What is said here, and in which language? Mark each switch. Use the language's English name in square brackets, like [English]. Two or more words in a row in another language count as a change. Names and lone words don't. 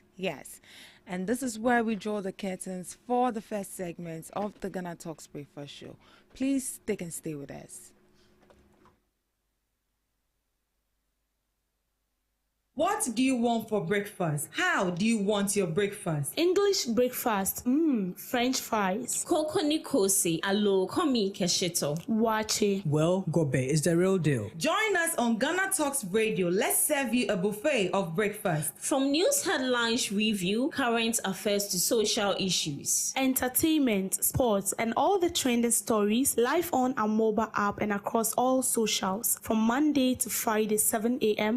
[English] Yes, and this is where we draw the curtains for the first segment of the GhanaTalks Breakfast Show. Please stick and stay with us. What do you want for breakfast? How do you want your breakfast? English breakfast, French fries. [Ewe] Koko Nikosi, alo komi kesheto. [English] Wache. Well, Gobe is the real deal. Join us on GhanaTalks Radio. Let's serve you a buffet of breakfast. From news headlines review, current affairs to social issues. Entertainment, sports, and all the trending stories live on our mobile app and across all socials from Monday to Friday, 7 a.m.